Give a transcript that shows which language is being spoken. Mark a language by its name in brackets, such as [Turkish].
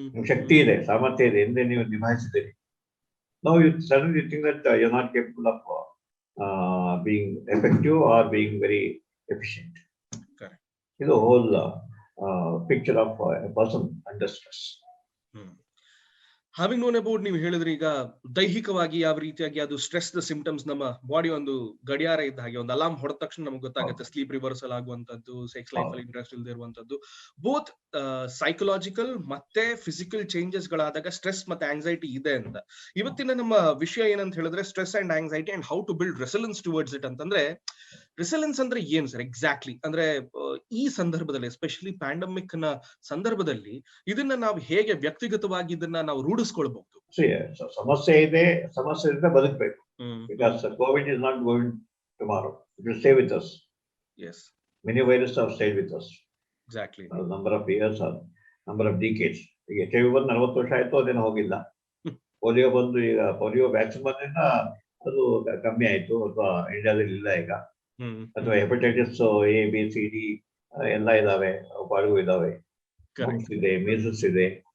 [Kannada] ಶಕ್ತಿ ಇದೆ, ಸಾಮರ್ಥ್ಯ ಇದೆ, ಎಂದೇ ನೀವು ನಿಭಾಯಿಸಿದ್ದೀರಿ. [English] Now you suddenly think that you're not capable of being effective or being very efficient. Correct. It's a whole picture of a person under stress. Having known about, [Kannada] ನೀವು ಹೇಳಿದ್ರೆ ಈಗ ದೈಹಿಕವಾಗಿ ಯಾವ ರೀತಿಯಾಗಿ ಅದು ಸ್ಟ್ರೆಸ್ ದ ಸಿಂಪ್ಟಮ್ಸ್, ನಮ್ಮ body ಒಂದು ಗಡಿಯಾರ ಇದ್ದ ಹಾಗೆ, ಒಂದು ಅಲಾರ್ಮ್ ಹೊಡೆದ ತಕ್ಷಣ ನಮ್ಗೆ ಗೊತ್ತಾಗುತ್ತೆ ಸ್ಲೀಪ್ ರಿವರ್ಸಲ್ ಆಗುವಂತದ್ದು, ಸೆಕ್ಸ್ ಲೈಫ್ ಅಲ್ಲಿ ಇಂಟ್ರೆಸ್ಟ್ ಇಲ್ಲದೆ ಇರುವಂತದ್ದು. ಬೋತ್ ಸೈಕಲಾಜಿಕಲ್ ಮತ್ತೆ ಫಿಸಿಕಲ್ ಚೇಂಜಸ್ ಗಳಾದಾಗ ಸ್ಟ್ರೆಸ್ ಮತ್ತೆ ಆಂಗ್ಸೈಟಿ ಇದೆ ಅಂತ. ಇವತ್ತಿನ ನಮ್ಮ ವಿಷಯ ಏನಂತ ಹೇಳಿದ್ರೆ [English] stress and anxiety and how to build resilience towards it [Kannada] ಅಂತಂದ್ರೆ, ರೆಸಿಲೆನ್ಸ್ ಅಂದ್ರೆ ಏನು ಸರ್ ಎಕ್ಸಾಕ್ಟ್ಲಿ? ಅಂದ್ರೆ ಈ ಸಂದರ್ಭದಲ್ಲಿ, ಎಸ್ಪೆಷಲಿ ಪ್ಯಾಂಡಮಿಕ್ ನ ಸಂದರ್ಭದಲ್ಲಿ ಇದನ್ನ ನಾವು ಹೇಗೆ ವ್ಯಕ್ತಿಗತವಾಗಿ ಇದನ್ನ ನಾವು ರೂಢಿಸ್ಕೊಳ್ಬಹುದು? ಸಮಸ್ಯೆ ಇದೆ, ಸಮಸ್ಯೆಯಿಂದ ಬದುಕಬೇಕು. [English] Because COVID is not going tomorrow. It will stay with us. Yes. Many viruses have stayed with us. Exactly. A number of years or number of decades. [Kannada] ಈಗ HIV ಬಂದು 40 ವರ್ಷ ಆಯ್ತು, ಅದೇನು ಹೋಗಿಲ್ಲ. ಪೋಲಿಯೋ ಬಂದು, ಈಗ ಪೋಲಿಯೋ ವ್ಯಾಕ್ಸಿನ್ ಬಂದ್ರಿಂದ ಅದು ಕಮ್ಮಿ ಆಯ್ತು, ಅಥವಾ ಇಂಡಿಯಾದಲ್ಲಿ ಇಲ್ಲ ಈಗ. ಅಥವಾ hepatitis A, B, C, D ಎಲ್ಲ ಇದಾವೆ, ಪಾಡಿಗೂ ಇದಾವೆ, ಇದೆ, ಮೀಸಲ್ಸ್ ಇದೆ.